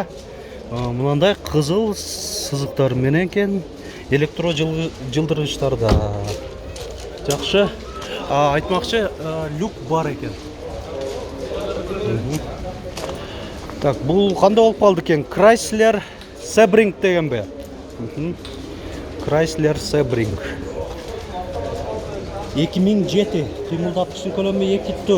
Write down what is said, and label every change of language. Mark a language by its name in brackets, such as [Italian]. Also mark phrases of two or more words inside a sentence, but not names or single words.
[Kyrgyz] Мынандай кызыл сызыктар менен экен. Электро жылдыргычтарда. Жакшы. Айтмакчы, люк бар экен. Так, бул кандай болуп калды экен? Chrysler Sebring дегенби? Chrysler Sebring. 2007 кыймылдаткычтын көлөмү 2,4.